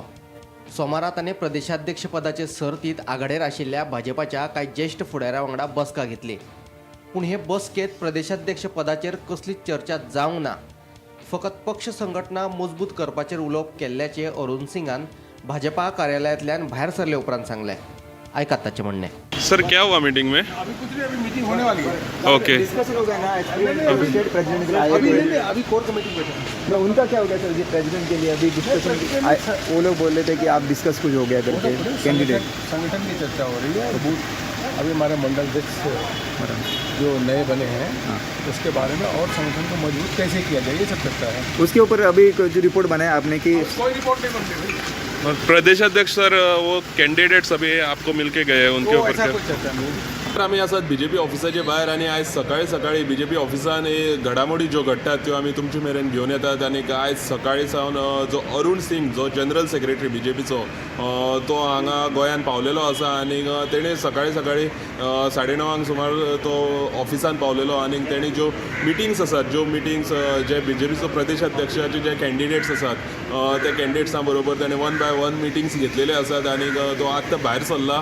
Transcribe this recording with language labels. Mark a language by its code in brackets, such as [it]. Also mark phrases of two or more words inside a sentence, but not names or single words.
[kok] सोमारा ताणें प्रदेशाध्यक्ष पदाचे सर्तीत आघाडीर आशिल्ल्या भाजपाच्या कांय ज्येष्ठ फुडाऱ्यां वांगडा बसका घेतली। पूण हे बसकेत प्रदेशाध्यक्ष पदाचेर कसलीच चर्चा जावंक ना। फकत पक्ष संघटना मजबूत करपाचेर उलोवप केल्ल्याचे अरुण सिंगान भाजपा कार्यालयातल्यान भायर सरले उपरांत सांगलें। आयकात ताचें म्हणणें। [hi] सर क्या हुआ मीटिंग में? अभी कुछ नहीं, अभी मीटिंग होने वाली है। ओके। डिस्कशन हो गया ना [en] state president [hi] के लिए आए थे। अभी कोर कमेटी बैठा है। उनका क्या हो गया सर जी प्रेसिडेंट के लिए अभी डिस्कशन वो लोग बोल रहे थे कि आप डिस्कस कुछ हो गया करके कैंडिडेट संगठन की चर्चा हो रही है और बूथ अभी हमारे मंडल अध्यक्ष जो नए बने हैं उसके बारे में और संगठन को मजबूत कैसे किया जाए ये सब चर्चा है। उसके ऊपर अभी जो रिपोर्ट बनाया आपने कि कोई रिपोर्ट नहीं बनती भाई। प्रदेश अध्यक्ष सर वो कैंडिडेट्स अभी आपको मिलके गए उनके वो ऊपर ऐसा क्या? कुछ चर्चा नहीं। [kok] आम्ही आसात बीजेपी ऑफिसाचे भायर आणि आज सकाळी बीजेपी ऑफिसान हे घडामोडी ज्यो घडटात त्यो आमी तुमचे मेरेन घेवन येतात। आणि आज सकाळी सावन जो अरुण सिंग जो [en] general secretary [kok] बीजेपीचो तो हांगा गोंयान पावलेलो आसा आणि तेणे सकाळी 9:30 सुमार तो ऑफिसान पावलेलो आणि तेणी ज्यो मिटिंग्स आसात जे बीजेपीचो प्रदेश अध्यक्षाचे जे कॅन्डिडेट्स आसात त्या कॅन्डिडेट्सां बरोबर तेणे [en] 1 by 1 meetings [kok] घेतलेले आसात आणि तो आतां भायर सरला।